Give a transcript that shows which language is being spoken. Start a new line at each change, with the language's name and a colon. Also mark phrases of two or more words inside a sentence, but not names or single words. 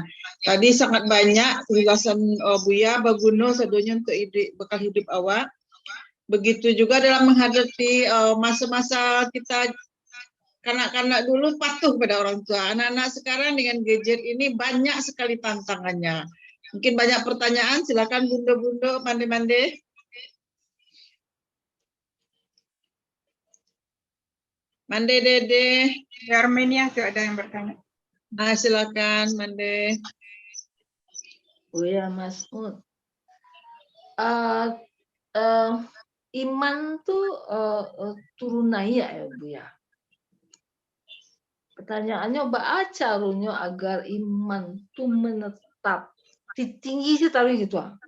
Indonesian: Tadi sangat banyak ulasan Buya,
Minangkabau: baguna sadonya
Indonesian: untuk bekal hidup awak. Begitu juga dalam menghadapi masa-masa kita kanak-kanak dulu patuh pada orang tua. Anak-anak sekarang dengan gadget ini banyak sekali tantangannya. Mungkin banyak pertanyaan, silakan bunda-bunda, mande-mande. Mande Dede. Di Armenia tuh ada yang bertanya. Silakan Mande. Buya Masmud. Iman tuh turun naik ya Buya. Pertanyaannya caranya agar iman tuh menetap tinggi sih taruh gitu.